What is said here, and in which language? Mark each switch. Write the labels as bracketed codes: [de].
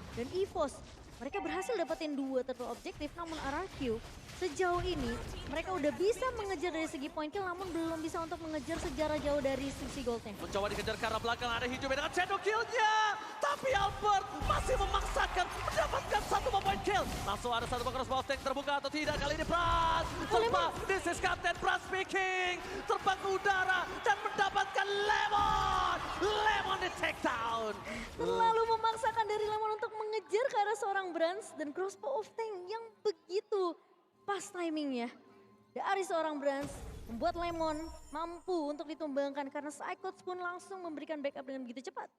[id] Dan EVOS, mereka berhasil dapetin 2 turtle objektif, namun RRQ sejauh ini mereka udah bisa mengejar dari segi point kill, namun belum bisa untuk mengejar sejarah jauh dari sisi goldnya. Mencoba dikejar ke arah belakang, ada Hijumi dengan shadow kill-nya. Tapi Albert masih memaksakan mendapatkan satu point kill. Langsung ada satu crossbow tank terbuka atau tidak kali ini Brans. Terbang, [en] this is Captain Brans speaking. [id] Terbang ke udara dan mendapatkan Lemon. Lemon di take down. Terlalu memaksakan dari Lemon untuk mengejar ke arah seorang Brans dan crossbow of tank yang begitu pas timingnya dari seorang Brans membuat Lemon mampu untuk ditumbangkan karena Psychos pun langsung memberikan backup dengan begitu cepat.